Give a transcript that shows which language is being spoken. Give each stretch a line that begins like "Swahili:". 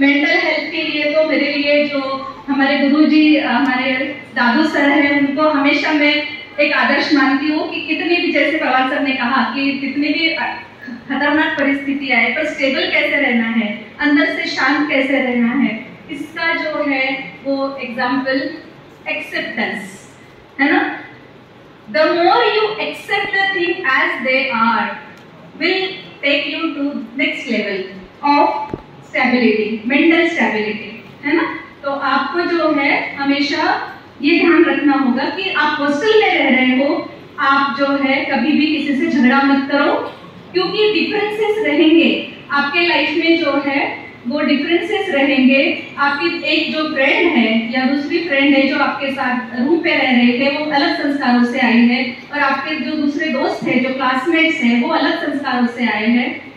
Hindi: Mental health के लिए तो मेरे लिए जो हमारे गुरुजी, हमारे दादू सर हैं, उनको हमेशा मैं एक आदर्श मानती हूँ कि कितनी भी, जैसे पवार सर ने कहा कि कितनी भी खतरनाक परिस्थिति आए पर स्टेबल कैसे रहना है, अंदर से शांत कैसे रहना है, इसका जो एग्जाम्पल एक्सेप्टेंस, है ना?
English: The more you accept the thing as they are, will take you to next level of stability, mental stability,
Hindi: है ना? तो आपको जो है हमेशा ये ध्यान रखना होगा कि आप हॉस्टल में रह रहे हो, आप जो है कभी भी किसी से झगड़ा मत करो, क्योंकि डिफरेंसेस रहेंगे आपके लाइफ में, जो है वो डिफरेंसेस रहेंगे। आपकी एक जो फ्रेंड है या दूसरी फ्रेंड है जो आपके साथ रूम पे रह रहे थे, वो अलग संस्कारों से आई है, और आपके जो दूसरे दोस्त हैं, जो क्लासमेट्स हैं, वो अलग संस्कारों से आए हैं।